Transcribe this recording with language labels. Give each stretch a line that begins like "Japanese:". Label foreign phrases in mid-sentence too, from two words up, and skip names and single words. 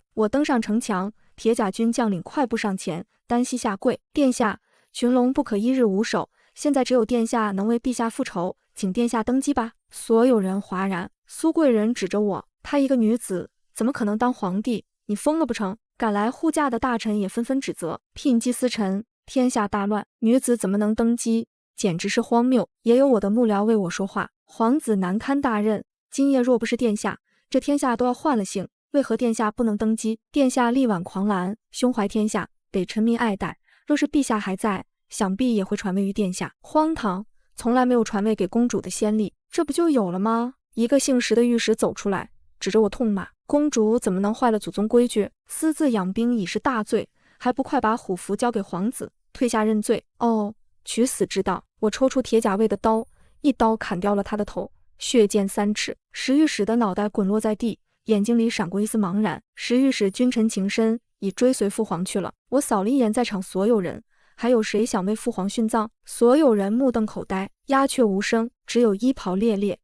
Chinese: 我登上城牆，鐵甲軍將領快步上前，單膝下跪：“殿下，群龍不可一日無首，現在只有殿下能為陛下復仇，請殿下登基吧。” 所有人嘩然。蘇貴人指着我：“她一個女子，怎麼可能當皇帝？你瘋了不成？”趕來護駕的大臣也紛紛指責：“ 牝雞司晨，天下大亂，女子怎麼能登基？簡直是荒謬。” 也有我的幕僚為我說話：“皇子難堪大任，今夜若不是殿下，這天下都要換了姓。為何殿下不能登基？殿下力挽狂瀾，胸懷天下，得臣民愛戴。若是陛下還在，想必也會傳位於殿下。”荒唐，從來沒有傳位給公主的先例，這不就有了嗎？一個姓石的御史走出來，指着我痛罵：“公主怎麼能壞了祖宗規矩？私自養兵已是大罪，還不快把虎符交給皇子，退下認罪！” 哦，取死之道！我抽出鐵甲衛的刀，一刀砍掉了他的頭，血濺3尺。石御史的腦袋滾落在地，眼睛裡閃過一絲茫然。石御史君臣情深，已追隨父皇去了。我掃了一眼在場所有人，還有誰想為父皇殉葬？所有人目瞪口呆，鴉雀無聲，只有衣袍獵獵。